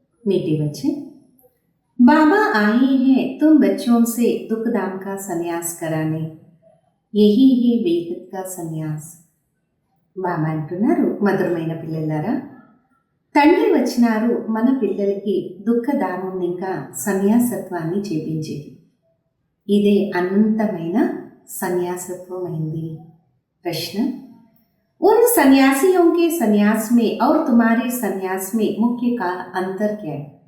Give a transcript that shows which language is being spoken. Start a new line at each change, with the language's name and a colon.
Hindi: मीठी बच्चे, बाबा आए हैं तुम बच्चों से दुख दाम का संन्यास कराने, यही है बेहद का संन्यास.
Telugu: బాబా అంటున్నారు, మధురమైన పిల్లలారా, తండ్రి వచ్చినారు మన పిల్లలకి దుఃఖదామం ఇంకా సన్యాసత్వాన్ని చేపించేది. ఇదే అనంతమైన సన్యాసత్వమైంది.
Hindi: प्रश्न, उन सन्यासियों के सन्यास में और तुम्हारे सन्यास में मुख्य का अंतर क्या है?